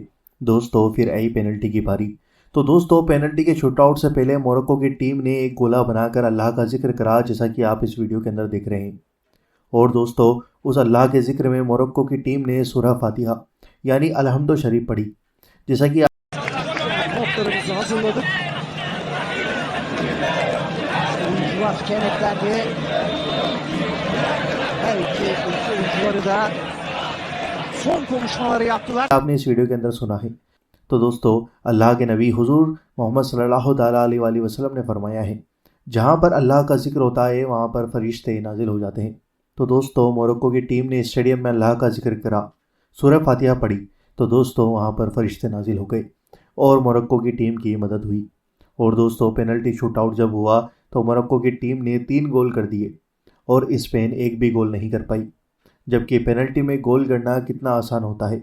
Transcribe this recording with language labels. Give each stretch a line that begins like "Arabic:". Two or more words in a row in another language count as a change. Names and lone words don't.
Hindi: दोस्तों, फिर आई पेनल्टी की बारी। तो दोस्तों, पेनल्टी के शूटआउट से पहले मोरक्को की टीम ने एक गोला बनाकर अल्लाह का जिक्र करा, जैसा कि आप इस वीडियो के अंदर देख रहे हैं। और दोस्तों, उस अल्लाह के जिक्र में मोरक्को की टीम ने सूरह फातिहा यानी अलहम्दो शरीफ पढ़ी, जैसा कि
Turkish: Notlarımızı hazırladık. Oyuncular kenetlendi. Her iki ülke oyuncuları da son konuşmaları yaptılar.
Hindi: आपने इस वीडियो के अंदर सुना है। तो दोस्तों, अल्लाह के नबी हुजूर मोहम्मद
Arabic: صلى الله تعالى عليه وسلم
Hindi: ने फरमाया है, जहाँ पर अल्लाह का जिक्र होता है वहाँ पर फरिश्ते नाजिल हो जाते हैं। तो दोस्तों, मोरक्को की टीम ने स्टेडियम में अल्लाह का जिक्र करा, सूरह फातिहा पढ़ी, तो दोस्तों वहाँ पर फरिश्ते नाजिल हो गए और मोरक्को की टीम की मदद हुई। और दोस्तों,
English: penalty shootout
Hindi: जब हुआ तो मोरक्को की टीम ने 3 गोल कर दिए और स्पेन एक भी गोल नहीं कर पाई, जबकि पेनल्टी में गोल करना कितना आसान होता है।